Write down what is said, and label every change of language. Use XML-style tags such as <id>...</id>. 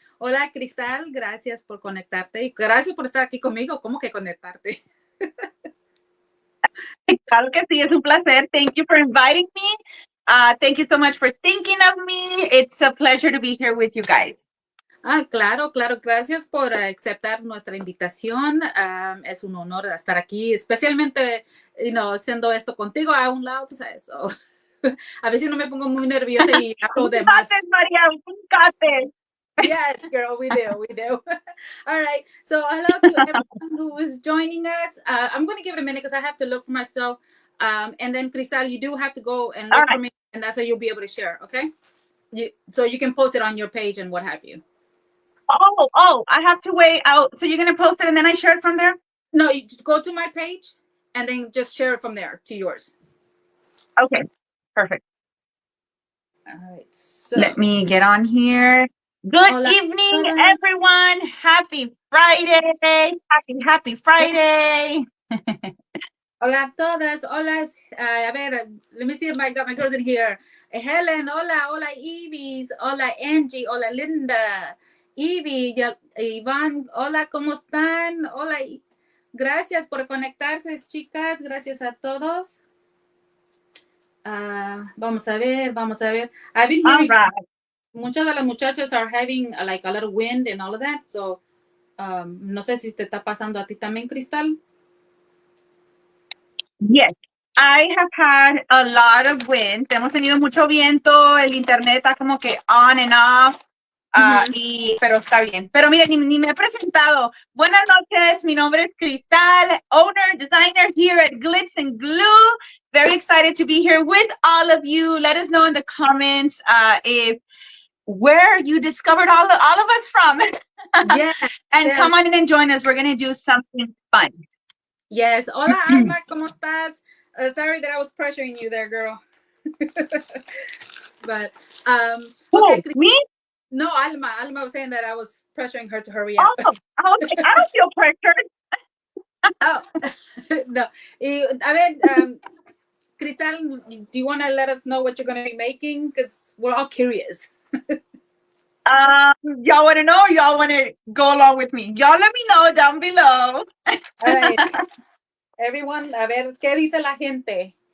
<es>Hola, Cristal, gracias por conectarte y gracias por estar aquí conmigo. ¿Cómo que conectarte? claro que sí, es un placer.</es> <en>Thank you for inviting me. Thank you so much for thinking of me. It's a pleasure to be here with you guys.</en> <es>Claro, claro, gracias por aceptar nuestra invitación. Es un honor estar aquí, especialmente, haciendo esto contigo a un lado, tú sabes. A veces no me pongo muy nerviosa y hablo de más. Maria, un</es> <en>Yes, girl, we do. All right. So, hello to everyone who is joining us. I'm going to give it a minute because I have to look for myself. And then, Cristal, you do have to go and look for me, and that's how you'll be able to share. Okay. So you can post it on your page and what have you. Oh, I have to wait out. So you're going to post it and then I share it from there? No, you just go to my page and then just share it from there to yours. Okay, perfect. All right. So let me get on here. Good evening, everyone. Happy Friday. Happy Friday.</en> <es>Hola a todas. Hola.</es> <en>A ver, let me see if I got my girls in here.</en> <es>Helen, hola. Hola, Evie. Hola, Angie. Hola, Linda. Evie, Iván, hola, ¿cómo están? Hola, gracias por conectarse, chicas. Gracias a todos. Vamos a ver.</es> <en>I've been hearing muchas de las muchachas are having like a lot of wind and all of that.</en> <es>So, no sé si te está pasando a ti también, Cristal.</es> <en>Yes, I have had a lot of wind.</en> <es>Hemos tenido mucho viento, el internet está como que on and off, pero está bien. Pero mire, ni me he presentado. Buenas noches, mi nombre es Cristal, owner, designer here at Glitz and Glue.</es> <en>Very excited to be here with all of you. Let us know in the comments if where you discovered all of us from. And come on in and join us. We're going to do something fun.</en> <es>Yes. Hola, Alma, ¿cómo estás?</es> <en>Sorry that I was pressuring you there, girl. But, okay. Me? No, Alma. Alma was saying that I was pressuring her to hurry up. Oh, I don't feel pressured. No. A ver, Cristal, do you want to let us know what you're going to be making? Because we're all curious. Y'all want to know or y'all want to go along with me? Y'all let me know down below. All right.</en> <es>Everyone, a ver, ¿qué dice la gente?</es>